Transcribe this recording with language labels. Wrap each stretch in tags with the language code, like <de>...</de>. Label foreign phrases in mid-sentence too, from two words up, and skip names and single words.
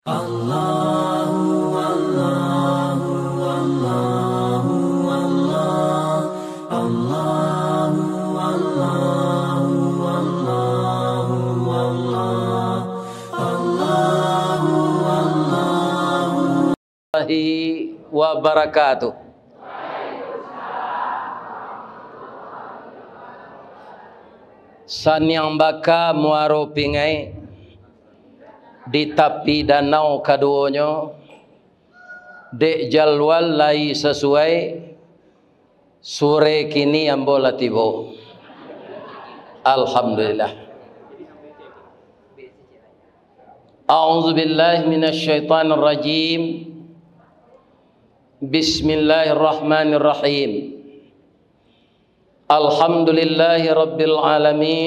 <ar>الله الله الله الله الله الله الله الله الله الله وبركاته.</ar> <min>Sanyang baka muaro pingai di tepi danau kaduanya dek jalwal lai sesuai sore kini ambola tibo.</min> <ar>Alhamdulillah. أعوذ بالله من الشيطان الرجيم. Bismillahirrahmanirrahim. الحمد لله رب العالمين.</ar>